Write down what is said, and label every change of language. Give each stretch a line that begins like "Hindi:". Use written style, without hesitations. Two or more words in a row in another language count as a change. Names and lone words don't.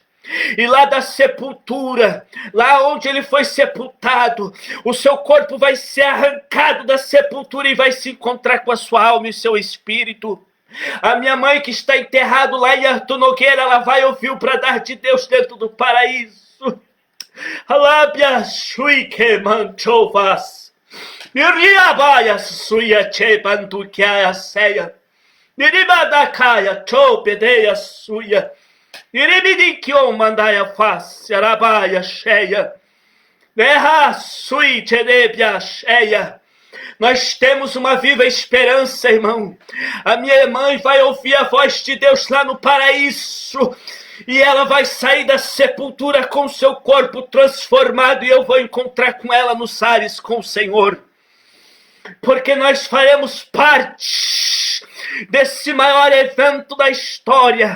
Portuguese: E lá da sepultura, lá onde ele foi sepultado, o seu corpo vai ser arrancado da sepultura e vai se encontrar com a sua alma e seu espírito. A minha mãe que está enterrado lá em Arthur Nogueira, ela vai ouvir o bradar de Deus dentro do paraíso. Alabia shuike manchovas. Iriabaia suia che bandukia seia. Niribadakaya chopedeia suia. Niribidikyo mandaia face arabaia cheia. Erra sui cherebia cheia. Nós temos uma viva esperança, irmão. A minha mãe vai ouvir a voz de Deus lá no paraíso. E ela vai sair da sepultura com seu corpo transformado. E eu vou encontrar com ela nos ares com o Senhor. Porque nós faremos parte desse maior evento da história.